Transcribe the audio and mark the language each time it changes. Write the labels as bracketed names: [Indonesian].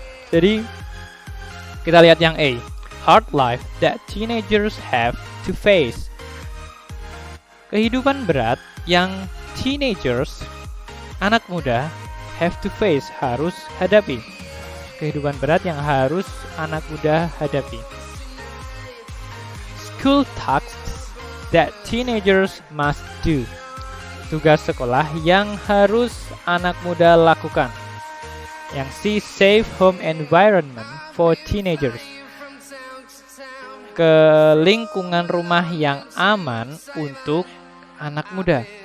[Indonesian] Jadi kita lihat yang A, [English] hard life that teenagers have to face. [Indonesian] Kehidupan berat yang teenagers, anak muda, [English] have to face, [Indonesian] harus hadapi. Kehidupan berat yang harus anak muda hadapi. [English] School tasks that teenagers must do. [Indonesian] Tugas sekolah yang harus anak muda lakukan. Yang C, [English] safe home environment for teenagers. [Indonesian] Ke lingkungan rumah yang aman untuk anak muda.